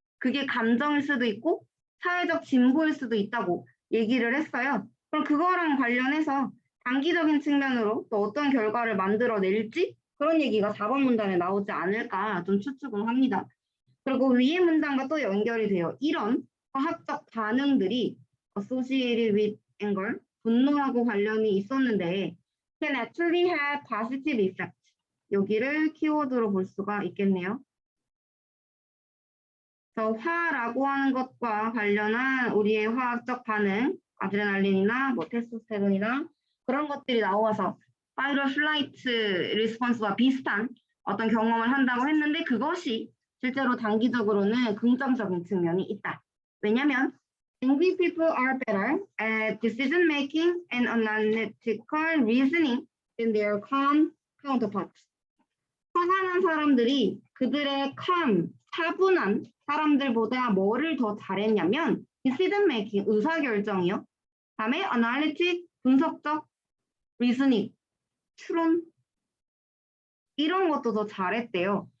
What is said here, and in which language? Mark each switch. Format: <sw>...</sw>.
<ko>그게 감정일 수도 있고 사회적 진보일 수도 있다고 얘기를 했어요. 그럼 그거랑 관련해서 단기적인 측면으로 또 어떤 결과를 만들어낼지 그런 얘기가 4번 문단에 나오지 않을까 좀 추측을 합니다. 그리고 위의 문장과 또 연결이 돼요. 이런 과학적 반응들이</ko> <en>associated with anger,</en> <ko>분노하고 관련이 있었는데</ko> <en>can actually have positive effect.</en> <ko>여기를 키워드로 볼 수가 있겠네요. 화라고 하는 것과 관련한 우리의 화학적 반응, 아드레날린이나 뭐 테스토스테론이나 그런 것들이 나와서 fight or flight 리스폰스와 비슷한 어떤 경험을 한다고 했는데 그것이 실제로 단기적으로는 긍정적인 측면이 있다. 왜냐하면</ko> <en>angry people are better at decision making and analytical reasoning than their calm counterparts.</en> <ko>화가 난 사람들이 그들의 calm, 차분한 사람들보다 뭐를 더 잘했냐면 decision making, 의사결정이요. 다음에 analytic, 분석적, reasoning, 추론 이런 것도 더 잘했대요.</ko>